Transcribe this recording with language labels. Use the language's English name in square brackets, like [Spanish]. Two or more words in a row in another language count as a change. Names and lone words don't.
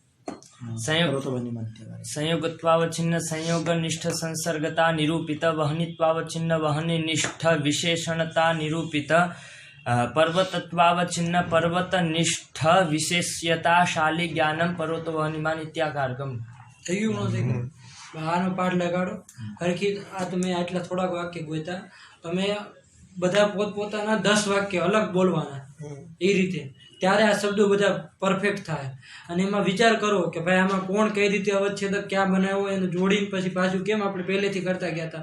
[Sanskrit] संयोगत्वावच्छिन्न संयोगनिष्ठ संसर्गता निरूपित वहनित्वावच्छिन्न वहनिनिष्ठ विशेषणता निरूपित पर्वतत्वावच्छिन्न पर्वतनिष्ठ विशेष्यताशाली ज्ञानम पर्वतो वहनिमान इत्याकारकम. [Gujarati] થઈ ગયું ન થઈ ગયું? આનો પાઠ લગાડો હરખી. આ તમે આટલા થોડાક વાક્ય ગોતા તમે બધા પોતપોતાના 10 વાક્ય અલગ બોલવાના એ રીતે ત્યારે આ શબ્દો બધા પરફેક્ટ થાય. અને એમાં વિચાર કરો કે ભાઈ આમાં કોણ કઈ રીતે અવચ્છેદક ક્યાં બનાવ્યો એને જોડીને પછી પાછું કેમ આપણે પહેલેથી કરતા ગયા હતા.